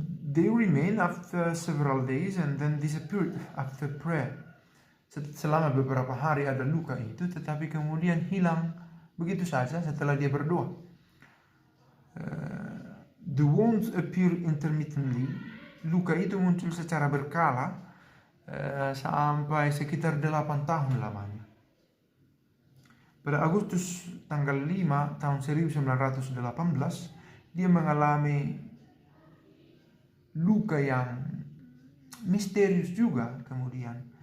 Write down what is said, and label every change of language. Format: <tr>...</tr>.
<en>They remain after several days and then disappeared after prayer.</en> <id>Selama beberapa hari ada luka itu, tetapi kemudian hilang begitu saja setelah dia berdoa.</id> <en>The wounds appear intermittently.</en> <id>Luka itu muncul secara berkala sampai sekitar 8 tahun lamanya. Pada Agustus tanggal 5 tahun 1918, dia mengalami luka yang misterius juga kemudian.</id>